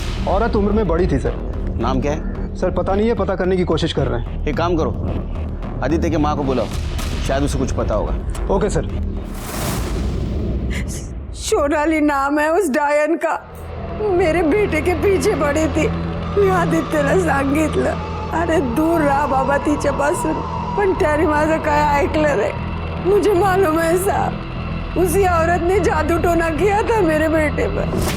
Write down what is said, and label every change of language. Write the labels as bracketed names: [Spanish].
[Hindi] औरत उम्र में बड़ी थी सर। नाम क्या है? सर पता नहीं है, पता करने की कोशिश कर रहे हैं। एक काम करो, आदित्य के माँ को बुलाओ, शायद उसे कुछ पता होगा। [English] Okay sir. [Hindi] सोनाली नाम है उस डायन का। मेरे बेटे के पीछे पड़ी थी। [Marathi] मी आदित्यला सांगितलं, अरे दूर रहा बाबा तिच्यापासून, पण त्याने माझं काय ऐकलं रे। [Hindi] मुझे मालूम है साहब, उसी औरत ने जादू टोना किया था मेरे बेटे पर।